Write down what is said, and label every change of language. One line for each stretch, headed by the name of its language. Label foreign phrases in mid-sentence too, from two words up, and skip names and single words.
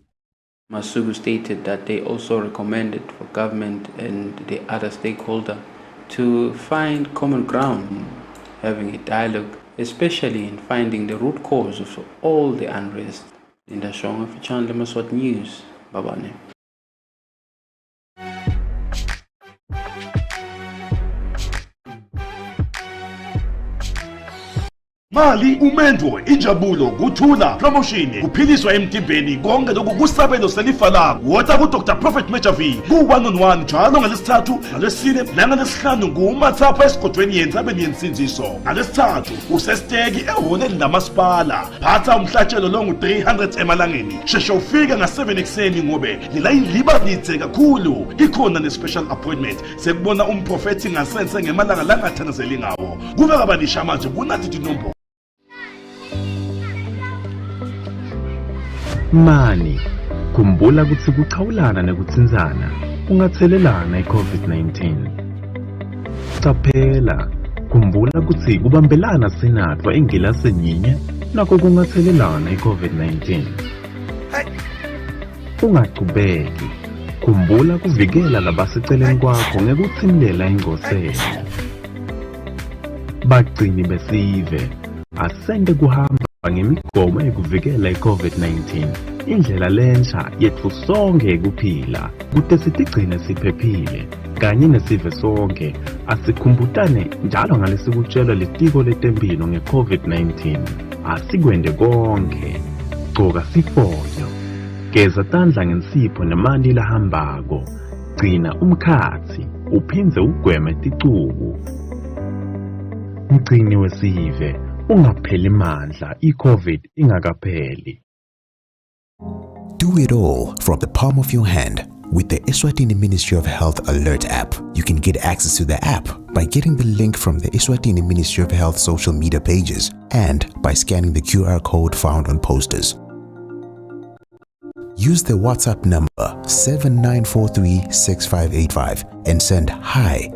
English: Masugu stated that they also recommended for government and the other stakeholder to find common ground, having a dialogue, especially in finding the root cause of all the unrest. Linda Shonga for Channel Yemaswati News, Babane.
Swati: Mali umendo injabulo kuthula promotion kuphiliswa emtimbeni konke lokhu kusabelo selifa lakho wota ku Dr Prophet Mejavi ku 1-on-1 njalo ngalesithathu ngalesine nangalesihlanu ngumathapha esigodweni yentsabeni yensinziso ngalesithathu usesteki ehhoneni lamasipala phatha umhlatshelo longu 300 emalangeni sheshe ufika nga7 ekseni ngobe lilayini liba lidze kakhulu ikhona ne-
English: special appointment
Swati: sekubona umprofethi ngasense ngemalanga langathanazeli ngawo kube kabanisha manje kunathi tinombolo. Mani, khumbula ukuthi kuchawulana nekutsinzana ungathelelana i-COVID-19. Qaphela, khumbula ukuthi kubambelana sinatwa ingilasi nyinye nakho kungathelelana i-COVID-19. Ungaqhubeki, khumbula kuvikela labaseceleni kwakho ngekuthimlela ingoselo. Bagcini besive, asende kuhamba ngemigomo ekuvikela i-COVID-19, indlela lensha yethu sonke ekuphila kude sitigcine siphephile kanye nesive sonke asikhumbutane njalo ngalesikutshelwa litiko letempilo nge-COVID-19. Asikwende konke, gcoka sifonyo, geza tandla ngensipho nemanti lahambako, gcina umkhathi uphindze ugweme ticubu. Mgcini wesive, ungapheli mandla i-COVID ingakapheli.
English: Do it all from the palm of your hand with the Eswatini Ministry of Health Alert app. You can get access to the app by getting the link from the Eswatini Ministry of Health social media pages and by scanning the QR code found on posters. Use the WhatsApp number 79436585 and send hi.